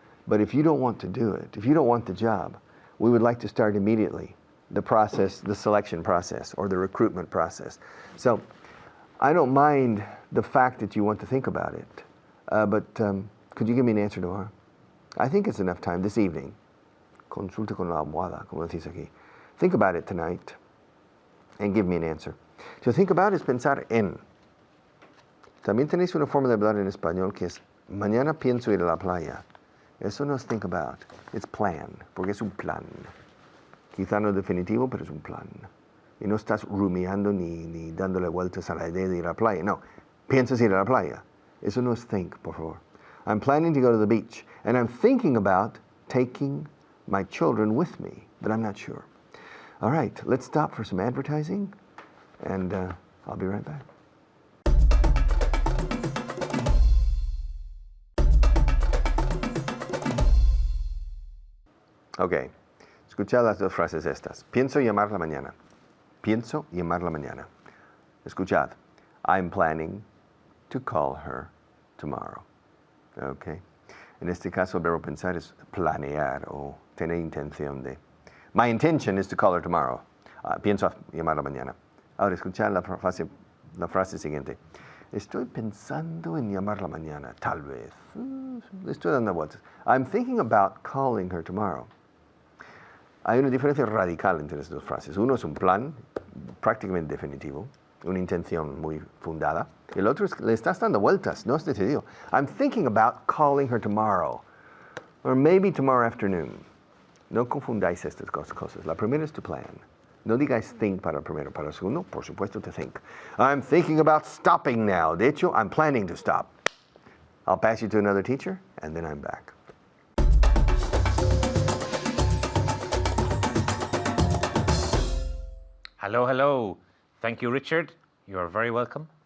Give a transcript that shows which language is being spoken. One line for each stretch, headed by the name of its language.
English: But if you don't want to do it, if you don't want the job, we would like to start immediately the process, the selection process, or the recruitment process. So I don't mind the fact that you want to think about it, but could you give me an answer tomorrow? I think it's enough time this evening.
Spanish: Consulte con la almohada, como decís aquí.
English: Think about it tonight and give me an answer. To think about
Spanish: es pensar en. También tenéis una forma de hablar en español que es mañana pienso ir a la playa. Eso no es think about,
English: it's plan,
Spanish: porque es un plan. Quizá no es definitivo, pero es un plan. Y no estás rumiando ni dándole vueltas a la idea de ir a la playa. No, piensas ir a la playa. Eso no es think, por favor.
English: I'm planning to go to the beach, and I'm thinking about taking my children with me, but I'm not sure. All right, let's stop for some advertising, and I'll be right back.
Spanish: Ok, escuchad las dos frases estas. Pienso llamarla mañana. Pienso llamarla mañana. Escuchad.
English: I'm planning to call her tomorrow. Ok.
Spanish: En este caso, el verbo pensar es planear o tener intención de.
English: My intention is to call her tomorrow.
Spanish: Pienso llamarla mañana. Ahora, escuchad la frase siguiente. Estoy pensando en llamarla mañana, tal vez. Le estoy dando vueltas.
English: I'm thinking about calling her tomorrow.
Spanish: Hay una diferencia radical entre estas dos frases. Uno es un plan prácticamente definitivo, una intención muy fundada. Y el otro es que le estás dando vueltas, no has decidido.
English: I'm thinking about calling her tomorrow, or maybe tomorrow afternoon.
Spanish: No confundáis estas dos cosas. La primera es to plan. No digáis think para el primero. Para el segundo, por supuesto, to think.
English: I'm thinking about stopping now.
Spanish: De hecho,
English: I'm planning to stop. I'll pass you to another teacher, and then I'm back. Hello, hello. Thank you, Richard. You are very welcome.